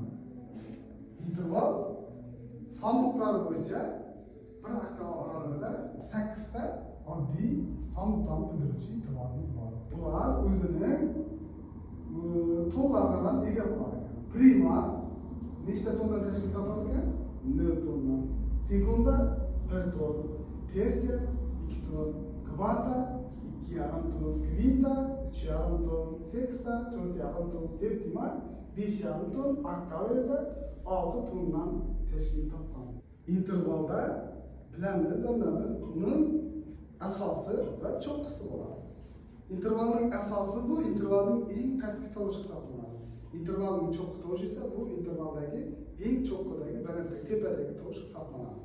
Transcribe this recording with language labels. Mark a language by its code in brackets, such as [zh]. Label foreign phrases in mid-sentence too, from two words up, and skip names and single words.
[uz] Interval son miqdori bo'yicha bir oktava oralig'ida 8 ta oddiy son miqdorini bildiruvchi intervalimiz bor. Bular o'zining tonlaridan ega bo'ladi. Prima nechta tondan tashkil topar ekan? 0 tondan. Sekunda 1 ton, tersiya 2 ton, kvarta 2,5 ton, kvinta 3,5 ton, seksta 4,5 ton, septima 5,5 ton, oktava esa 6 tondan tashkil topgan. Intervalda bilamiz, uning asosi va cho'qqisi bo'ladi. Intervalning asosi bu intervalning eng pastki tovushi hisoblanadi. Intervalning cho'qqi tovushi esa bu intervaldagi eng cho'qqidagi balandagi tepadagi tovush hisoblanadi.